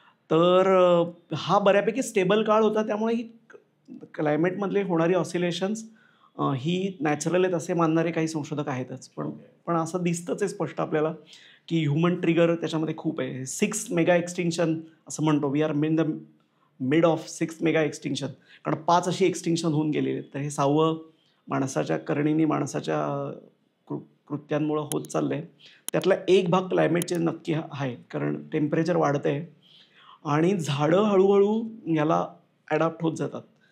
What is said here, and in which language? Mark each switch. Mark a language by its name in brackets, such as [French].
[Marathi] तर हा बऱ्यापैकी स्टेबल काळ होता. त्यामुळे ही क्लायमेटमधले होणारी ऑसिलेशन्स ही नॅचरल आहेत असे मानणारे काही संशोधक आहेतच. पण असं दिसतंच आहे स्पष्ट आपल्याला की ह्युमन ट्रिगर त्याच्यामध्ये खूप आहे. 6 मेगा एक्सटिंक्शन असं म्हणतो. [English] We are in the mid of 6 mega extinction. [Marathi] कारण 5 अशी एक्सटिंक्शन होऊन गेलेली आहेत. तर हे 6वं माणसाच्या करणीने माणसाच्या कृत्यांमुळं होत चाललं आहे. त्यातला एक भाग क्लायमेट चेंज नक्की आहे. कारण टेम्परेचर वाढतं आहे आणि झाडं हळूहळू याला ॲडॅप्ट होत जातात.